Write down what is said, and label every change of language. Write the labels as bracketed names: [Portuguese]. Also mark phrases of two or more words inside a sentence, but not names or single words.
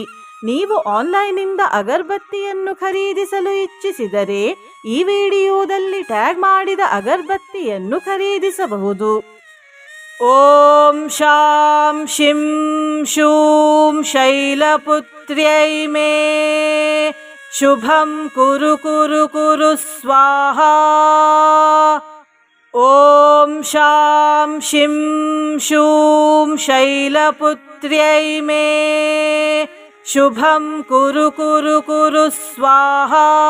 [Kannada] ನೀವು ಆನ್ಲೈನಿಂದ ಅಗರಬತ್ತಿಯನ್ನು ಖರೀದಿಸಲು ಇಚ್ಛಿಸಿದರೆ ಈ ವಿಡಿಯೋದಲ್ಲಿ ಟ್ಯಾಗ್ ಮಾಡಿದ ಅಗರಬತ್ತಿಯನ್ನು ಖರೀದಿಸಬಹುದು. [Sanskrit] ಓಂ ಶಾಂ ಶಿಂ ಶೂಂ ಶೈಲಪುತ್ರ್ಯೈ ಮೇ ಶುಭಂ ಕುರು ಕುರು ಕುರು ಸ್ವಾಹಾ. ಓಂ ಶಾಂ ಶಿಂ ಶೂಂ ಶೈಲಪುತ್ರ್ಯೈ ಮೇ ಶುಭಂ ಕುರು ಕುರು ಕುರು ಸ್ವಾಹಾ.